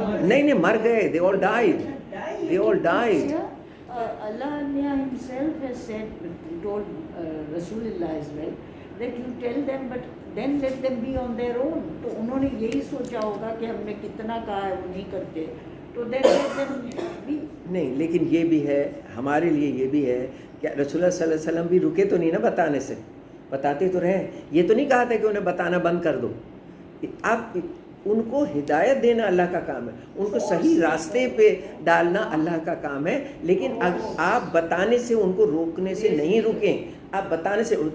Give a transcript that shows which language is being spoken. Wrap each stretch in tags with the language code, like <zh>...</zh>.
<hi>नहीं मर गए,</hi> <en>they all died. They all died. Allah himself has said, told Rasulullah as well, that you tell them but then let them be on their own.</en> <hi>तो उन्होंने यही सोचा होगा कि हमने कितना कहा है वो नहीं करते, तो</hi> <en>then let them be.</en> <hi>नहीं, लेकिन ये भी है, हमारे लिए ये भी है कि रसूलुल्लाह सल्लल्लाहु अलैहि वसल्लम भी रुके तो नहीं ना बताने से, बताते तो रहे। ये तो नहीं कहा था कि उन्हें बताना बंद कर दो, आप उनको हिदायत देना अल्लाह का काम है, उनको सही रास्ते पे डालना अल्लाह का काम है, लेकिन आप बताने से, उनको रोकने से नहीं रुकें, आप बताने से।</hi>